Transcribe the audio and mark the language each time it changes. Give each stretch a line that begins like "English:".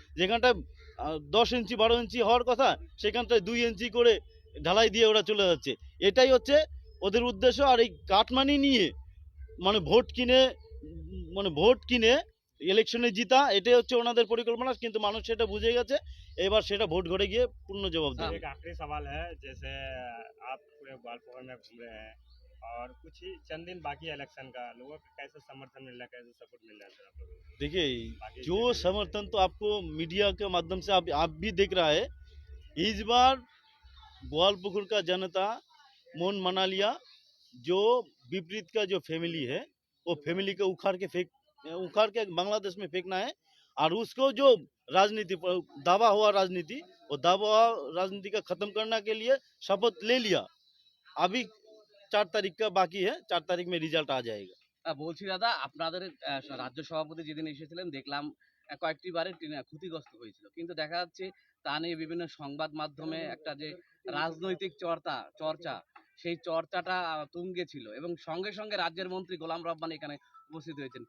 Bangla: যেখানটায় 10 ইঞ্চি 12 ইঞ্চি হওয়ার কথা, সেখানটায় 2 ইঞ্চি করে ঢালাই দিয়ে ওরা চলে যাচ্ছে। এটাই হচ্ছে ওদের উদ্দেশ্য। আর এই কাটমানি নিয়ে মানে ভোট কিনে ইলেকশনে জিতা, এটাই হচ্ছে ওনাদের পরিকল্পনা, কিন্তু মানুষ সেটা বুঝে গেছে। এবার সেটা ভোট ঘরে গিয়ে পূর্ণ জবাব দেবে।
Hindi: एक आखिरी सवाल है, जैसे आप पूरे ग्वालपुर में घूम रहे हैं और कुछ ही चंद दिन बाकी है इलेक्शन का, लोगों का कैसे समर्थन मिल रहा है, कैसे सपोर्ट मिल रहा है सर आप लोगों को? देखिए, बाकी जो समर्थन तो आपको मीडिया के माध्यम से आप भी देख रहा है। इस बार ग्वालपुकुर का जनता मन मना लिया। जो विपरीत का जो फैमिली है, वो फैमिली को उखाड़ के बांग्लादेश में फेंकना है। और उसको जो राजनीति दावा हुआ राजनीति, वो दावा हुआ राजनीति का खत्म करने के लिए शपथ ले लिया। अभी 4 तारीख का बाकी है, 4 तारीख में रिजल्ट आ जाएगा।
Bangla: বলছি দাদা, আপনাদের রাজ্য সভাপতি যেদিন এসেছিলেন দেখলাম কয়েকটি বারে ক্ষতিগ্রস্ত হয়েছিল, কিন্তু দেখা যাচ্ছে তা নিয়ে বিভিন্ন সংবাদ মাধ্যমে একটা যে রাজনৈতিক চর্চা সেই চর্চাটা তুঙ্গে ছিল, এবং সঙ্গে সঙ্গে রাজ্যের মন্ত্রী গোলাম রব্বানী এখানে উপস্থিত হয়েছেন।